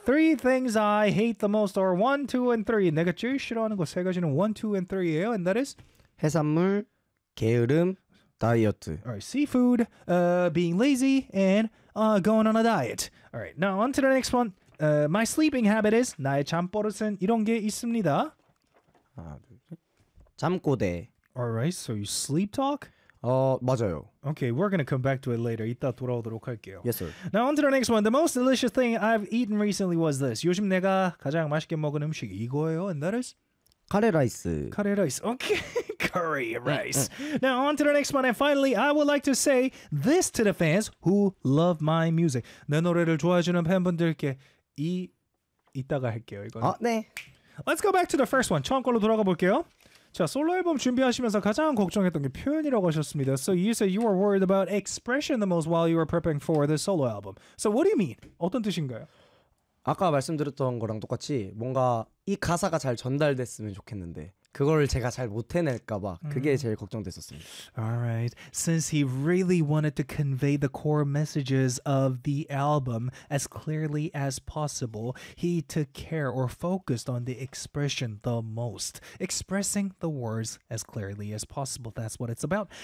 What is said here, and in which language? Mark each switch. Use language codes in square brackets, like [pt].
[en] Three things I hate the most are 1, 2, and 3. [ko] 내가 제일 싫어하는 거 세 가지는 1, 2, and 3예요. [en] And that is? [ko] 해산물, 게으름, 다이어트. [en] Alright, seafood, being lazy, and going on a diet. Alright, now on to the next one. My sleeping habit is [ko] 나의 잠 버릇은 이런 게 있습니다. 잠꼬대. [en] Alright, so you sleep talk? [ko] 맞아요. [en] Okay, we're gonna come back to it later. [ko] 이따 돌아오도록 할게요. [en] Yes, sir. Now on to the next one. The most delicious thing I've eaten recently was this. [ko] 요즘 내가 가장 맛있게 먹은 음식 이거예요. [en] And that is? [ko] 카레라이스. 카레라이스. [en] Okay. Curry rice. Now on to the next one. And finally, I would like to say this to the fans who love my music. [ko] 내 노래를 좋아해주는 팬분들께 이따가 할게요. 네. [en] Let's go back to the first one. [ko] 처음 걸로 돌아가 볼게요. 자, 솔로 앨범 준비하시면서 가장 걱정했던 게 표현이라고 하셨습니다. [en] So you said you were worried about expression the most while you were prepping for the solo album. So what do you mean? [ko] 어떤 뜻인가요? 아까 말씀드렸던 거랑 똑같이 뭔가 이 가사가 잘 전달됐으면 좋겠는데 그걸 제가 잘 못해낼까봐 그게 제일 걱정됐었습니다. [en] Alright, since he really wanted to convey the core messages of the album as clearly as possible, he took care or focused on the expression the most. Expressing the words as clearly as possible, that's what it's about.